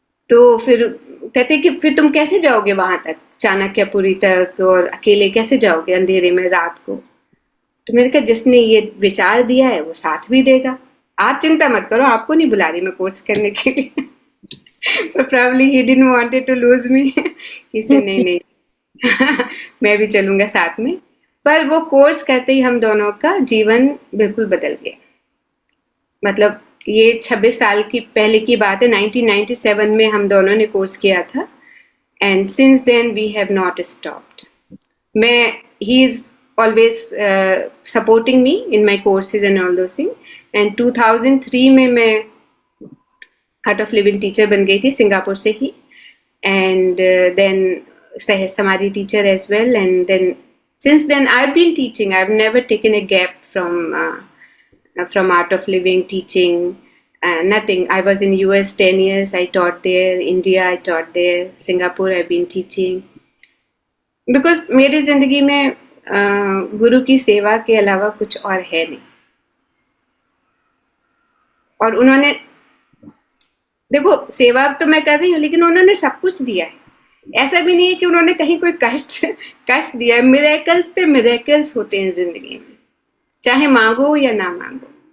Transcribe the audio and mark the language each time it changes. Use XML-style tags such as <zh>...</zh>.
<hi>तो फिर कहते कि फिर तुम कैसे जाओगे वहां तक, चाणक्यपुरी तक, और अकेले कैसे जाओगे अंधेरे में रात को? तो मैंने कहा जिसने ये विचार दिया है वो साथ भी देगा, आप चिंता मत करो, आपको नहीं बुला रही मैं कोर्स करने के लिए।</hi> <en>But probably he didn't wanted to lose me. He said</en> <hi>नहीं नहीं, मैं भी चलूंगा साथ में। पर वो कोर्स करते ही हम दोनों का जीवन बिल्कुल बदल गया। मतलब ये 26 साल की पहले की बात है, 1997 में हम दोनों ने कोर्स किया था,</hi> <en>And since then we have not stopped. मैं he is always supporting me in my courses and all those thing.</en> <hi>And 2003 में मैं आर्ट ऑफ लिविंग टीचर बन गई थी, सिंगापुर से ही,</hi> <en>and then</en> <hi>सहज समाधि teacher</hi> <en>As well. And then since then I've been teaching, I've never taken a gap from art of living teaching, nothing. I was in US 10 years, I taught there, India I taught there, Singapore I've been teaching, because</en> <hi>मेरी जिंदगी में गुरु की सेवा के अलावा कुछ और है नहीं। और उन्होंने, देखो सेवा तो मैं कर रही हूँ, लेकिन उन्होंने सब कुछ दिया है। ऐसा भी नहीं है कि उन्होंने कहीं कोई कष्ट दिया है। मिरेकल्स पे मिरेकल्स होते हैं जिंदगी में, चाहे मांगो या ना मांगो।</hi>